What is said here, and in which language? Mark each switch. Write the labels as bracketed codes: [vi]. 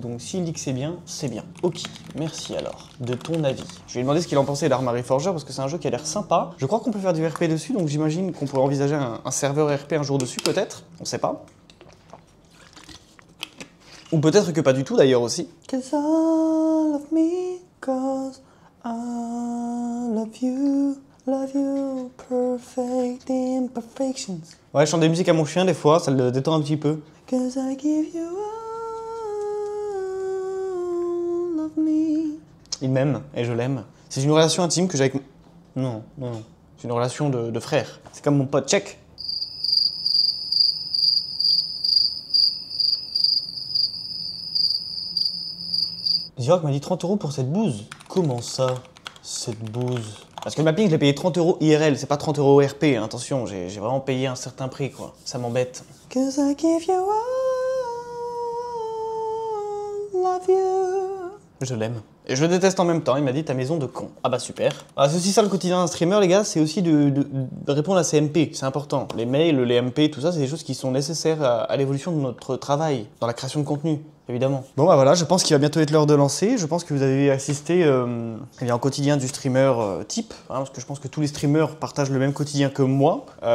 [fr] Donc s'il dit que c'est bien, c'est bien. Ok, merci alors de ton avis. Je lui ai demandé ce qu'il en pensait d'Arma Reforger parce que c'est un jeu qui a l'air sympa. Je crois qu'on peut faire du RP dessus, donc j'imagine qu'on pourrait envisager un serveur RP un jour dessus, peut-être. On sait pas. Ou peut-être que pas du tout d'ailleurs aussi. [en] Cause all of me, cause I love you, perfect imperfections. [fr] Ouais, je chante des musiques à mon chien des fois, ça le détend un petit peu. [en] Cause I give you all of me. [fr] Il m'aime et je l'aime. C'est une relation intime que j'ai avec... Non. C'est une relation de frère. C'est comme mon pote, check. Zrock m'a dit 30 € pour cette bouse. Comment ça, cette bouse? Parce que le mapping, je l'ai payé 30 € IRL, c'est pas 30 € RP, hein, attention, j'ai vraiment payé un certain prix, quoi. Ça m'embête. [en] Cause I give you all, love you. [fr] Je l'aime. Et je le déteste en même temps, il m'a dit ta maison de con. Ah bah super. Ah, c'est aussi ça le quotidien d'un streamer, les gars, c'est aussi de répondre à ses MP, c'est important. Les mails, les MP, tout ça, c'est des choses qui sont nécessaires à l'évolution de notre travail, dans la création de contenu, évidemment. Bon bah voilà, je pense qu'il va bientôt être l'heure de lancer. Je pense que vous avez assisté au quotidien du streamer type, hein, parce que je pense que tous les streamers partagent le même quotidien que moi.